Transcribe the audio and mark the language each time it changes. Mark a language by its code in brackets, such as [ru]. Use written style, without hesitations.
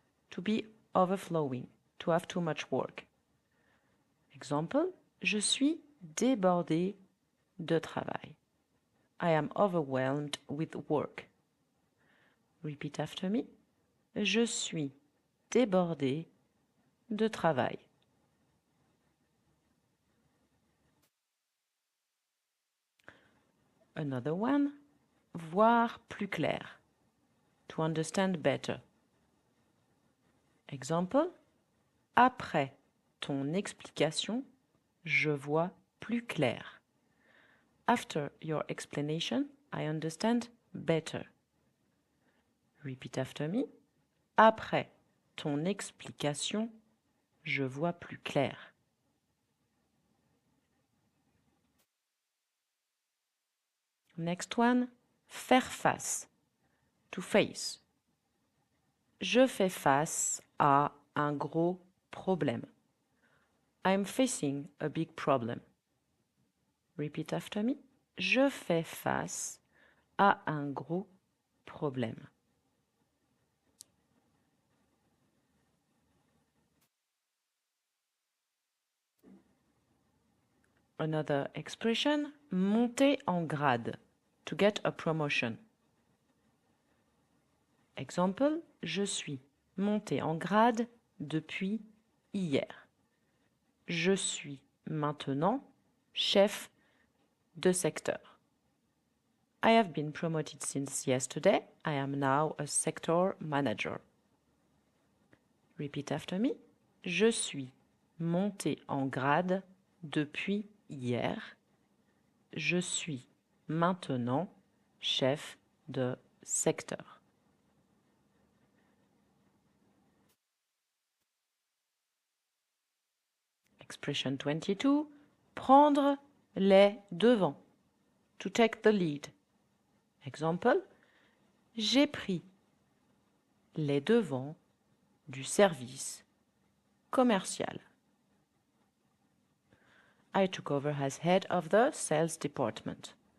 [en] To be overflowing, to have too much work. [fr] Example, je suis débordé de travail. [en] I am overwhelmed with work. Repeat after me. [fr] Je suis débordé de travail. [en] Another one, [fr] voir plus clair. [en] To understand better. [fr] Example, après ton explication, je vois plus clair. [en] After your explanation, I understand better. Repeat after me. [fr] Après ton explication, je vois plus clair. [en] Next one, [fr] faire face. [en] To face. [fr] Je fais face à un gros problème. [en] I'm facing a big problem. Repeat after me. [fr] Je fais face à un gros problème. [en] Another expression, [fr] monter en grade. [en] To get a promotion. [fr] Example, je suis monté en grade depuis hier. Je suis maintenant chef de secteur. [en] I have been promoted since yesterday. I am now a sector manager. Repeat after me. [fr] Je suis monté en grade depuis hier. Je suis maintenant chef de secteur. [en] Expression 22. [fr] Prendre les devants. [en] To take the lead. Example. [fr] J'ai pris les devants du service commercial. [en] I took over as head of the sales department.